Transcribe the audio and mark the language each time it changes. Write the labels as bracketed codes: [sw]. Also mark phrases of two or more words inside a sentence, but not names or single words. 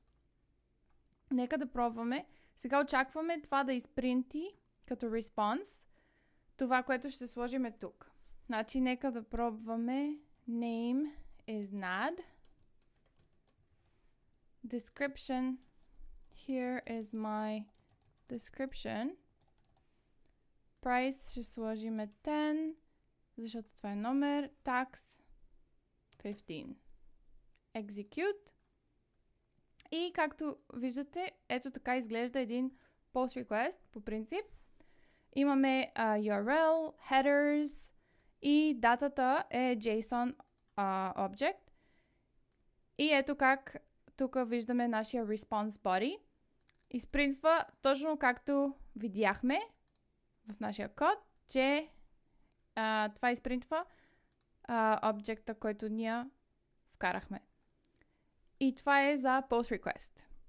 [bg] Нека да пробваме. Сега очакваме това да изпринти като response това, което ще сложим тук. Значи нека да пробваме [en] name is NAD. Description. Here is my description. [bg] Price ще сложим 10, защото това е номер. [en] Tax 15. Execute. [bg] И както виждате, ето така изглежда един [en] post request [bg] по принцип. Имаме URL, headers и датата е [en] JSON object. [bg] И ето как тук виждаме нашия [en] response body. [bg] Изпринтва точно както видяхме в нашия код, че това изпринтва обекта, който ние вкарахме. И това е за [en] post request.